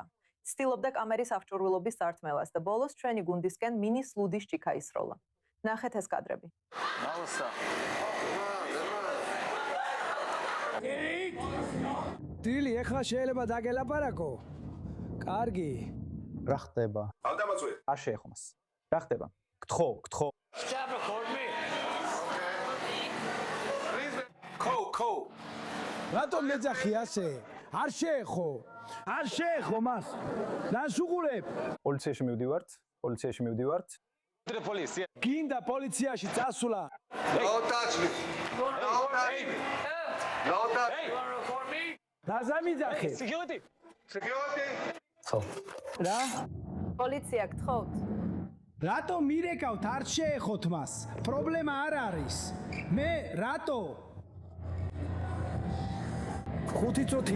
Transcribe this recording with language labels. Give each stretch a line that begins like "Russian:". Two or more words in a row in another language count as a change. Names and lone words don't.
Georgian: ცდილობდა კამერის აღჭურვილობის წართმევას და ბოლოს ჩვენი გუნდისკენ მინის ლუდის ჭიქა ისროლა. ნახეთ ეს კადრები. დილი, ეხლა შეიძლება დაგელაპარაკო? კარგი. რა ხდება? არ დამაწვე. არ შეეხო მას. რა ხდება? გთხო.
English: Stop record me. Co.
Georgian: რატომ მეძახი ასე? არ შეეხო. არ შეეხო მას. რას უყურებ? პოლიციაში მივდივართ.
English: The police. Yeah.
Georgian: გინდა პოლიციაში წასვლა.
English: Don't touch me. Don't touch me. Don't touch me.
Georgian: რა ზამიძახე?
English: Security.
Georgian: ხო. რა? პოლიცია გთხოვთ. რატომ მირეკავთ? არ შეეხოთ მას. პრობლემა არ არის. მე რატო? 5 წუთი.